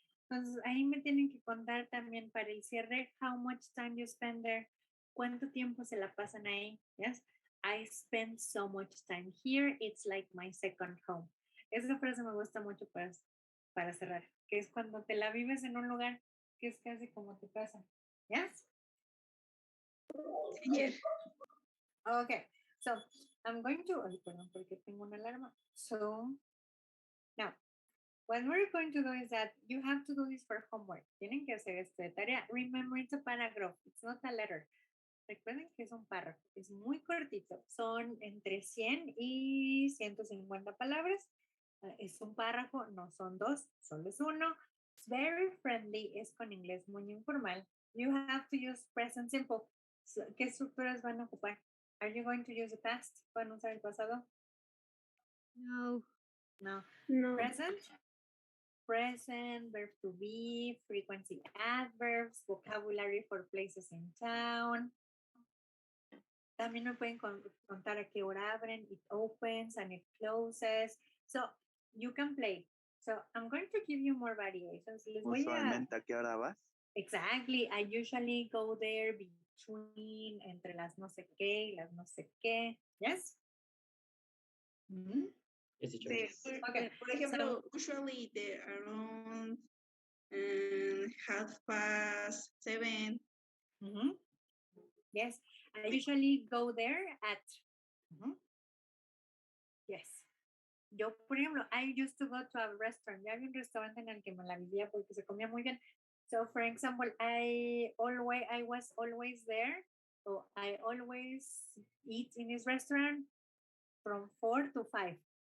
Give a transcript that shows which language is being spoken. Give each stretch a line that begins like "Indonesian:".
Spanish: Entonces, ahí me tienen que contar también para el cierre,
English: how much time you spend there,
Spanish: cuánto tiempo se la pasan ahí.
English: Yes, I spend so much time here, it's like my second home.
Spanish: Esa frase me gusta mucho para cerrar, que es cuando te la vives en un lugar que es casi como tu casa.
English: Yes? Yes. Okay, so I'm going to,
Spanish: perdón, porque tengo una alarma.
English: So, now, what we're going to do is that you have to do this for homework.
Spanish: Tienen que hacer esta tarea.
English: Remember, it's a paragraph. It's not a letter.
Spanish: Recuerden que es un párrafo. Es muy cortito. Son entre 100 y 150 palabras. Es un párrafo, no son dos, solo es uno.
English: It's very friendly.
Spanish: Es con inglés muy informal.
English: You have to use present simple.
Spanish: So, ¿qué estructuras van a ocupar?
English: Are you going to use the past?
Spanish: ¿Van a usar el pasado? No. No. No.
English: Present, verb to be, frequency adverbs, vocabulary for places in town.
Spanish: También me pueden contar a qué hora abren.
English: It opens and it closes. So you can play. So I'm going to give you more variations.
Spanish: Les voy Usualmente, ¿a qué hora vas?
English: Exactly. I usually go there between,
Spanish: entre las no sé qué
English: y las no sé qué. Yes? Yes, teacher. Okay.
Spanish: Por ejemplo,
English: usually they're around 7:30. Yes, I usually go there at. Yes.
Spanish: Yo, por ejemplo,
English: I used to go to a restaurant.
Spanish: Ya había un restaurante en el que me la vivía porque se comía muy bien.
English: So, for example, I was always there. So I always eat in this restaurant from 4 to 5.